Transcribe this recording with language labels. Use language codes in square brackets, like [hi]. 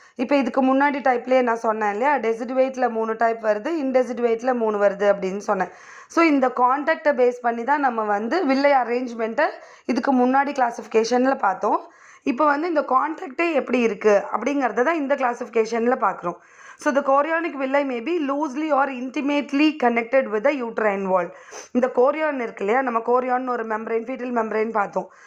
[ta] இப்போ இதுக்கு முன்னாடி டைப்லேயே நான் சொன்னேன் இல்லையா, டெசிடுவேட்டில் 3 டைப் வருது, இன்டெசிடுவேட்டில் 3 வருது அப்படின்னு சொன்னேன். ஸோ இந்த கான்டாக்டை பேஸ் பண்ணி தான் நம்ம வந்து வில்லை அரேஞ்ச்மெண்ட்டை இதுக்கு முன்னாடி கிளாஸிஃபிகேஷனில் பார்த்தோம். இப்போ வந்து இந்த கான்டாக்டே எப்படி இருக்குது அப்படிங்கிறத தான் இந்த கிளாஸிஃபிகேஷனில் பார்க்குறோம். [en] So the chorionic villi may be loosely or intimately connected with the uterine wall. [ta] இந்த கோரியான் இருக்கு இல்லையா, நம்ம கோரியான் ஒரு மெம்பரைன், ஃபீட்டல் மெம்பரைன் பார்த்தோம்.